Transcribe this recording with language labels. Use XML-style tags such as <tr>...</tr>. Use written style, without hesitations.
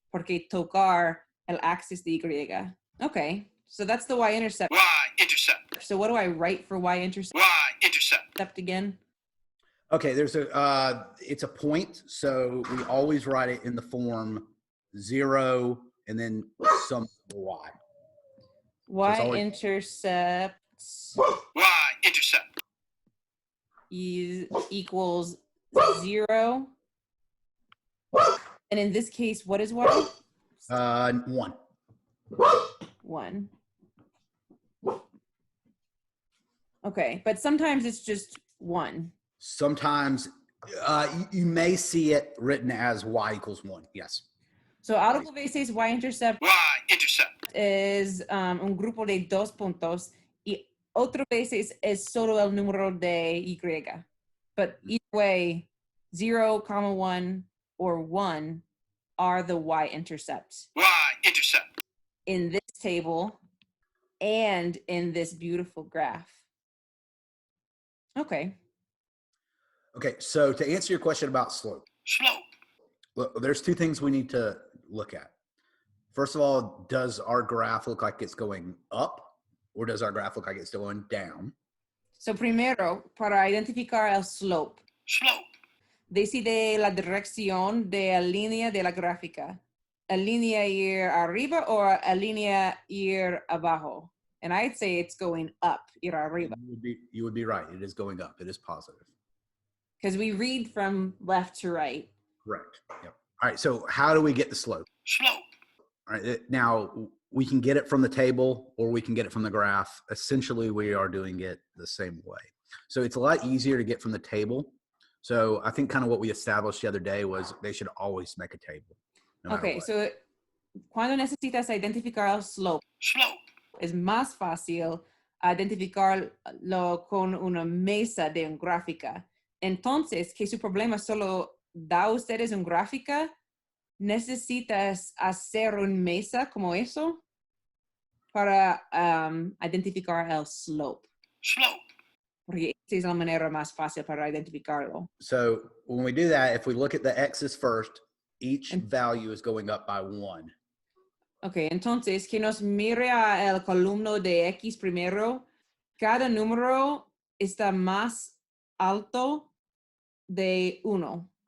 <es>Porque tocar el axis de Y.</es> <en>Okay, so that's the y-intercept. Y-intercept. So what do I write for y-intercept Y-intercept. again? Okay, there's it's a point, so we always write it in the form 0 and then some y. Y-intercept Y-intercept. equals 0. And in this case, what is y? 1. 1. Okay, but sometimes it's just 1. Sometimes you may see it written as y equals 1. Yes.</en> <es>So algo veces y-intercept</es> <en>Y-intercept.</en> <es>es un grupo de 2 puntos y otro veces es solo el número de Y.</es> <en>But either way, 0, 1 or 1 are the y-intercepts Y-intercept. in this table and in this beautiful graph. Okay. Okay, so to answer your question about slope, Slope. look, there's 2 things we need to look at. First of all, does our graph look like it's going up, or does our graph look like it's going down?</en> <es>So primero, para identificar el slope,</es> <en>Slope.</en> <es>decide la dirección de la línea de la gráfica. ¿La línea ir arriba o la línea ir abajo?</es> <en>And I'd say it's going up,</en> <es>ir arriba.</es> <en>You would be right. It is going up. It is positive. Because we read from left to right. Correct. Yep. All right. So how do we get the slope? Slope. All right. Now we can get it from the table or we can get it from the graph. Essentially, we are doing it the same way. So it's a lot easier to get from the table. So I think kind of what we established the other day was they should always make a table. No matter Okay, what.</en> <es>so cuando necesitas identificar el slope,</es> <en>Slope.</en> <es>es más fácil identificarlo con una mesa de una gráfica. Entonces, que su problema solo da a ustedes una gráfica, necesitas hacer una mesa como eso para identificar el slope.</es> <en>Slope.</en> <es>Porque esa es la manera más fácil para identificarlo.</es> <en>So when we do that, if we look at the x's first, each And- value is going up by 1.</en> <es>Ok, entonces, que nos mire a el columno de X primero. Cada número está más alto de 1</es>